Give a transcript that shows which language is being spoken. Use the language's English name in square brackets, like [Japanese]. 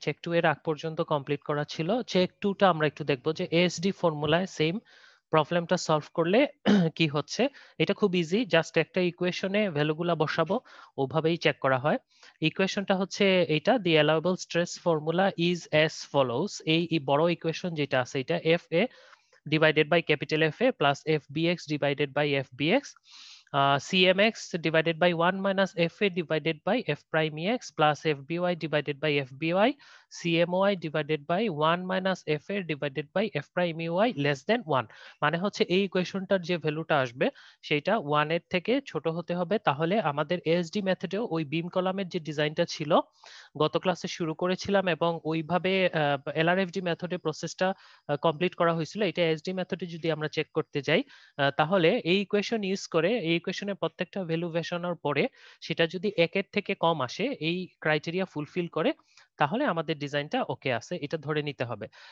[Bangla] Check 2 এর আগ পর্যন্ত কমপ্লিট করা ছিল। চেক 2 টা আমরা একটু দেখব যে এএসডি ফর্মুলায় সেম প্রবলেমটা সলভ করলে কি হচ্ছে। এটা খুব ইজি, জাস্ট একটা ইকুয়েশনে ভ্যালুগুলা বসাবো, ওভাবেই চেক করা হয়। ইকুয়েশনটা হচ্ছে এইটা, [English] The allowable stress formula is as follows. [Bangla] এই বড় ইকুয়েশন যেটা আছে এটা [English] F A divided by capital FA plus FBX divided by FBX, CMX divided by 1 minus FA divided by F prime EX plus FBY divided by FBY, CMOI divided by 1 minus FA divided by F prime EY less than 1। [Bangla] মানে হচ্ছে এই ইকুয়েশনটার যে ভ্যালুটা আসবে সেটা 1 এর থেকে ছোট হতে হবে, তাহলে আমাদের এএসডি মেথডেও ওই বিম কলামের যে ডিজাইনটা ছিল গত ক্লাসে শুরু করেছিলাম এবং ওইভাবে এলআরএফডি মেথডে প্রসেসটা কমপ্লিট করা হয়েছিল। এটা এসডি মেথডে যদি আমরা চেক করতে যাই তাহলে এই ইকুয়েশন ইউজ করে এই ইকুয়েশনের প্রত্যেকটা ভ্যালু বসানোর পরে সেটা যদি 1 এর থেকে কম আসে, এই ক্রাইটেরিয়া ফুলফিল করে, তাহলে আমাদের ডিজাইনটা ওকে আছে, এটা ধরে নিতে হবে।